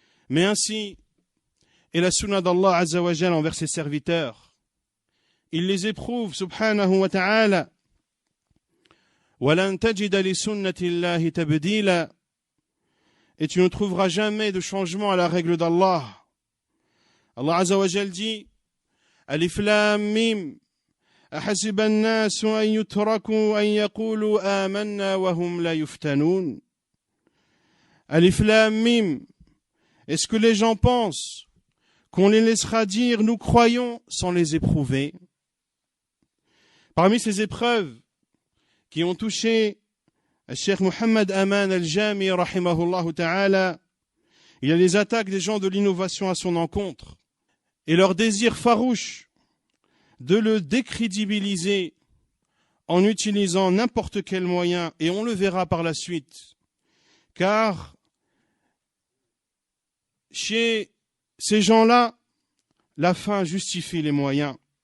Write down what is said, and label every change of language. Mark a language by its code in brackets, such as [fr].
[fr] Mais ainsi est la sunna d'Allah Azza wa Jal envers ses serviteurs. Il les éprouve, [ar] subhanahu wa ta'ala. وَلَن تَجِدَ لِسُنَّةِ اللَّهِ تَبْدِيلًا. [fr] Et tu ne trouveras jamais de changement à la règle d'Allah. [ar] Allah Azza wa Jal dit Alif Lam Mim أحسب الناس أن يتركوا أن يقولوا آمنا وهم لا يفتنون. Alif Lam Mim. [fr] Est-ce que les gens pensent qu'on les laissera dire nous croyons sans les éprouver? Parmi ces épreuves qui ont touché le Cheikh Mohammed Aman al-Jami rahimahullah ta'ala, il y a les attaques des gens de l'innovation à son encontre et leur désir farouche de le décrédibiliser en utilisant n'importe quel moyen, et on le verra par la suite, car chez ces gens-là, la fin justifie les moyens.